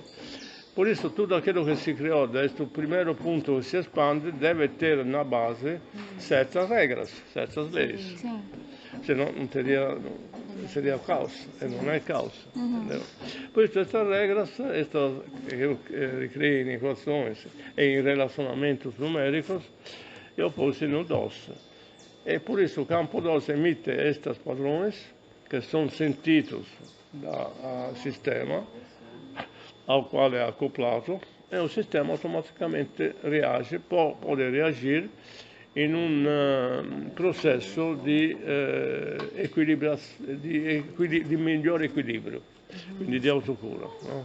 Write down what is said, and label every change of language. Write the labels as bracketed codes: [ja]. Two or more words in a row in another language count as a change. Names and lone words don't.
[pt] Por isso, tudo aquilo que se criou desde o primeiro ponto que se expande deve ter na base certas regras, certas leis. Sim. Senão não seria caos, e não é caos. Entendeu? Por isso, estas regras, que eu criei em equações e em relacionamentos numéricos, eu pus no DOS. E por isso o campo DOS emite estes padrões [it] che sono sentiti dal sistema al quale è accoppiato, e il sistema automaticamente reage, può reagire in un processo di migliore equilibrio, quindi di autocura, no?